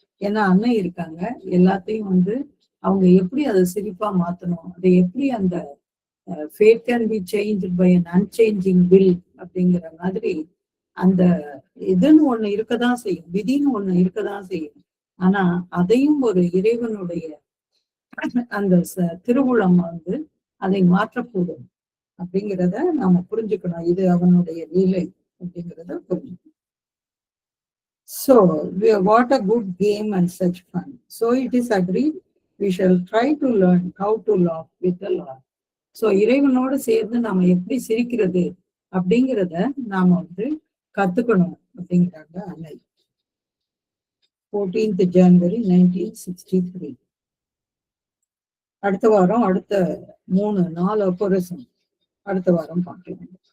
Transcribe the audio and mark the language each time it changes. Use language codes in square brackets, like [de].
[ta] ஏன்னா அன்னை இருக்காங்க, எல்லாத்தையும் வந்து அவங்க எப்படி அதை சிரிப்பா மாத்தணும், அதை எப்படி அந்த [en] fate can be changed by an unchanging will [ta] அப்படிங்கிற மாதிரி அந்த இதுன்னு ஒண்ணு இருக்கதான் செய்யும், விதின்னு ஒண்ணு இருக்கதான் செய்யும். ஆனா அதையும் ஒரு இறைவனுடைய அந்த திருவுளம் வந்து அதை மாற்றக்கூடும் அப்படிங்கிறத நாம புரிஞ்சுக்கணும். இது அவனுடைய லீலை அப்படிங்கிறத புரிஞ்சுக்கணும். [en] So what a good game and such fun. So it is agreed we shall try to learn how to laugh with the Lord. [ta] So இறைவனோடு சேர்ந்து நாம எப்படி சிரிக்கிறது அப்படிங்கிறத நாம வந்து கத்துக்கணும் அப்படிங்கிறாங்க அன்னை. 14th January 1963. அடுத்த வாரம் அடுத்த 3-4 அபோரிசம் அடுத்த வாரம் பார்க்கலாம்.